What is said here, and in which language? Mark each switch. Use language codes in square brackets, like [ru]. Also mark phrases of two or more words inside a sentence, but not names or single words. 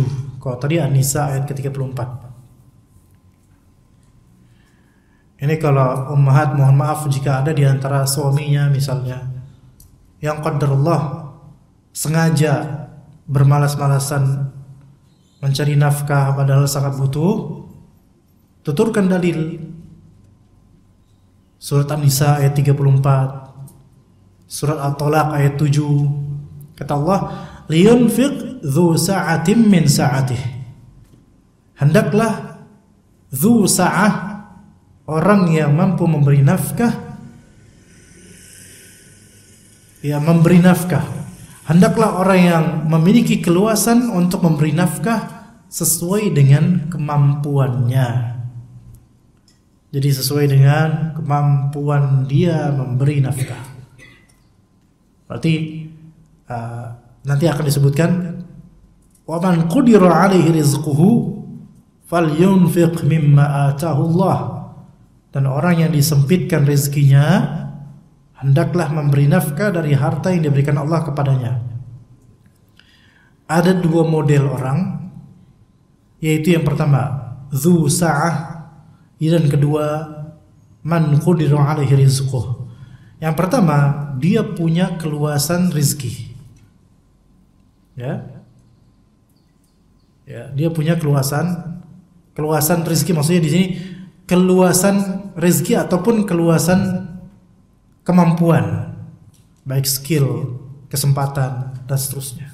[id] Kalau tadi An-Nisa ayat ke-34. Ini kalau ummahat mohon maaf jika ada di antara suaminya misalnya yang qadarullah sengaja bermalas-malasan mencari nafkah padahal sangat butuh, tuturkan dalil. Surat An-Nisa ayat 34, Surat At-Talaq ayat 7. Kata Allah, [ar] لينفق ذو سعة من سعته. [id] Hendaklah [ar] ذو سعة, [id] orang yang mampu memberi nafkah, ya memberi nafkah. Hendaklah orang yang memiliki keluasan untuk memberi nafkah sesuai dengan kemampuannya. Jadi sesuai dengan kemampuan dia memberi nafkah. Berarti nanti akan disebutkan [ar] ومن قدر عليه رزقه فلينفق مما آتاه الله. [id] Dan orang yang disempitkan rezekinya hendaklah memberi nafkah dari harta yang diberikan Allah kepadanya. Ada dua model orang, yaitu yang pertama [ar] ذو سعة, [id] dan kedua [ar] من قدر عليه رزقه. [id] Yang pertama, dia punya keluasan rezeki. Ya, dia punya keluasan rezeki, maksudnya di sini keluasan rezeki ataupun keluasan kemampuan, baik skill, kesempatan dan seterusnya.